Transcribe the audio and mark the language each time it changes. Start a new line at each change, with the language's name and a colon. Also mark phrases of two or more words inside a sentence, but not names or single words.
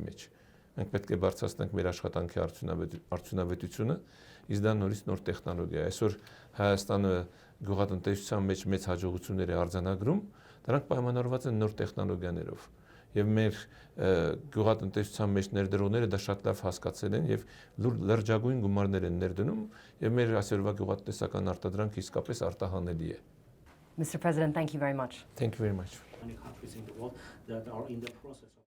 Armenian: մեջ։ Մենք պետք է բարձրացնենք մեր աշխատանքի արդյունավետությունը, իսկ դա նորից նոր տեխնոլոգիա է։ Այսօր Հայաստանը գյուղատնտեսության մեջ մեծ հաջողություններ է արձանագրում, դրանք պայմանավորված են նոր տեխնոլոգիաներով։ Եվ մեր գյուղատնտեսության մեջ ներդրողները դա շատ լավ հասկացել են եւ լրջագույն գումարներ են ներդնում եւ մեր այսօրվա գյուղատնտեսական արտադրանքը իսկապես արտահանելի է։
English: Mr. President, thank you very much. Thank you very much. Many countries in the world that are in the process